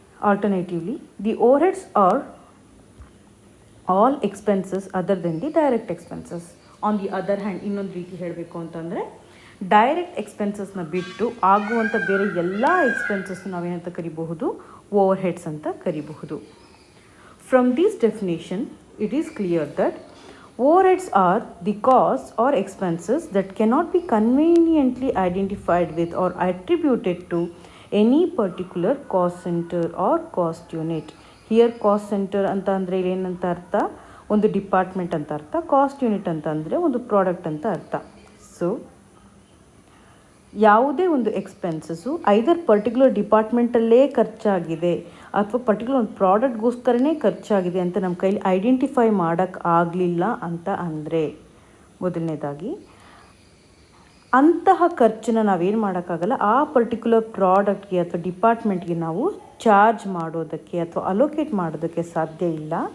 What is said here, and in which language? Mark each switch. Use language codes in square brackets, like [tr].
[en] Alternatively, the overheads are all expenses other than the direct expenses. On the other hand, [kn] ಇನ್ನೊಂದು ರೀತಿ ಹೇಳಬೇಕು ಅಂತಂದರೆ, direct ಎಕ್ಸ್ಪೆನ್ಸಸ್ನ ಬಿಟ್ಟು ಆಗುವಂಥ ಬೇರೆ ಎಲ್ಲ ಎಕ್ಸ್ಪೆನ್ಸಸ್ನ ನಾವೇನಂತ ಕರಿಬಹುದು? ಓವರ್ ಹೆಡ್ಸ್ ಅಂತ ಕರಿಬಹುದು. [en] From this definition, it is clear that overheads are the costs or expenses that cannot be conveniently identified with or attributed to any particular cost center or cost unit. Here cost center [kn] ಅಂತ ಅಂದರೆ ಏನಂತ ಅರ್ಥ? ಒಂದು department ಅಂತ ಅರ್ಥ. Cost unit ಅಂತ ಅಂದರೆ ಒಂದು ಪ್ರಾಡಕ್ಟ್ ಅಂತ ಅರ್ಥ. ಸೊ ಯಾವುದೇ ಒಂದು ಎಕ್ಸ್ಪೆನ್ಸಸ್ಸು ಐದರ್ ಪರ್ಟಿಕ್ಯುಲರ್ ಡಿಪಾರ್ಟ್ಮೆಂಟಲ್ಲೇ ಖರ್ಚಾಗಿದೆ ಅಥವಾ ಪರ್ಟಿಕ್ಯುಲರ್ ಒಂದು ಪ್ರಾಡಕ್ಟ್ಗೋಸ್ಕರನೇ ಖರ್ಚಾಗಿದೆ ಅಂತ ನಮ್ಮ ಕೈಲಿ ಐಡೆಂಟಿಫೈ ಮಾಡೋಕ್ಕೆ ಆಗಲಿಲ್ಲ ಅಂತ ಅಂದರೆ, ಮೊದಲನೇದಾಗಿ ಅಂತಹ ಖರ್ಚನ್ನು ನಾವೇನು ಮಾಡೋಕ್ಕಾಗಲ್ಲ, ಆ ಪರ್ಟಿಕ್ಯುಲರ್ ಪ್ರಾಡಕ್ಟ್ಗೆ ಅಥವಾ ಡಿಪಾರ್ಟ್ಮೆಂಟ್ಗೆ ನಾವು ಚಾರ್ಜ್ ಮಾಡೋದಕ್ಕೆ ಅಥವಾ ಅಲೋಕೇಟ್ ಮಾಡೋದಕ್ಕೆ ಸಾಧ್ಯ ಇಲ್ಲ.